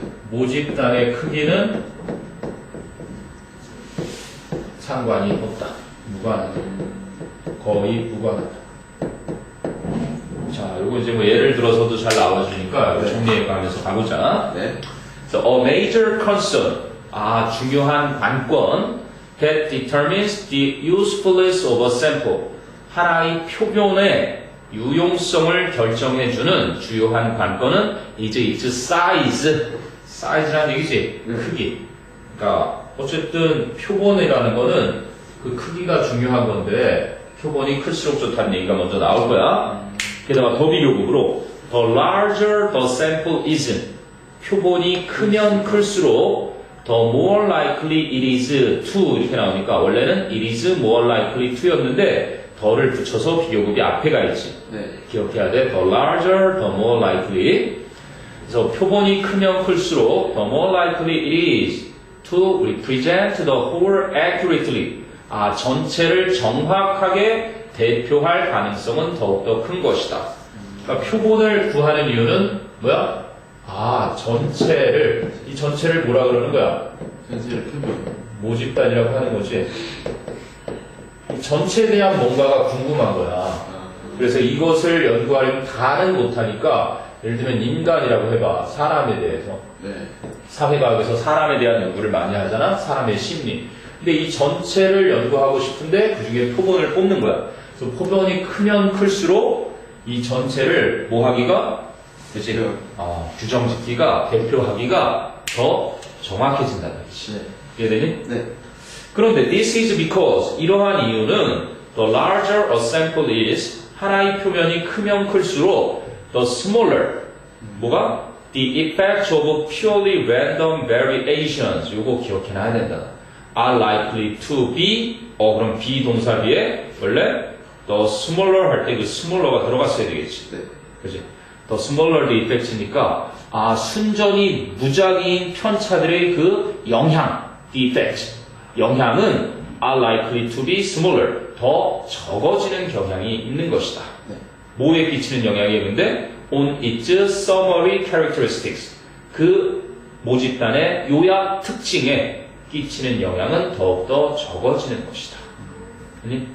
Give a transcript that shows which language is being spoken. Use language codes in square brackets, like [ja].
[ko] 모집단의 크기는 상관이 없다. 무관하다. 거의 무관하다. 자, 요거 이제 뭐 예를 들어서도 잘 나와주니까 네. 정리해가면서 가보자. 네. [en] So, a major concern, [ko] 중요한 관건 [en] that determines the usefulness of a sample. [ko] 하나의 표본의 유용성을 결정해주는 주요한 관건은 [en] is its size. [ko] size라는 얘기지? 크기. 그러니까 어쨌든 표본이라는 거는 그 크기가 중요한 건데 표본이 클수록 좋다는 얘기가 먼저 나올 거야. 게다가 더 비교급으로 [en] the larger the sample is. [ko] 표본이 크면 클수록 [en] the more likely it is to [ko] 이렇게 나오니까 원래는 [en] it is more likely to [ko] 였는데 더를 붙여서 비교급이 앞에 가 있지. 네. 기억해야 돼. [en] The larger, the more likely. [ko] 그래서 표본이 크면 클수록 [en] the more likely it is to represent the whole accurately. [ko] 전체를 정확하게 대표할 가능성은 더욱더 큰 것이다. 그러니까 표본을 구하는 이유는 뭐야? 전체를, 이 전체를 뭐라 그러는 거야? 전체를 표본. 모집단이라고 하는 거지. 이 전체에 대한 뭔가가 궁금한 거야. 그래서 이것을 연구하려면 다는 못하니까 예를 들면 인간이라고 해봐. 사람에 대해서. 네. 사회과학에서 사람에 대한 연구를 많이 하잖아. 사람의 심리. 근데 이 전체를 연구하고 싶은데 그 중에 표본을 뽑는 거야. 그래서 표본이 크면 클수록 이 전체를 뭐 하기가? 그치? 규정짓기가, 대표하기가 더 정확해진다는 거지. 네. 이해되니? 네. [en] 그런데 this is because [ko] 이러한 이유는 [en] the larger a sample is [ko] 하나의 표면이 크면 클수록 [en] the smaller [ko] 뭐가? [en] the effects of purely random variations [ko] 요거 기억해놔야 된다. [en] are likely to be [ko] 그럼 be 동사비에 원래 [en] the smaller [ko] 할 때 그 smaller가 들어갔어야 되겠지. 네. 그지? [en] the smaller the effects니까 [ko] 순전히 무작위인 편차들의 그 영향 [en] the effects [ko] 영향은 [en] are likely to be smaller. [ko] 더 적어지는 경향이 있는 것이다. 네. 뭐에 끼치는 영향이 있는데 [en] on its summary characteristics. [ko] 그 모집단의 요약 특징에 끼치는 영향은 더욱더 적어지는 것이다. 아니?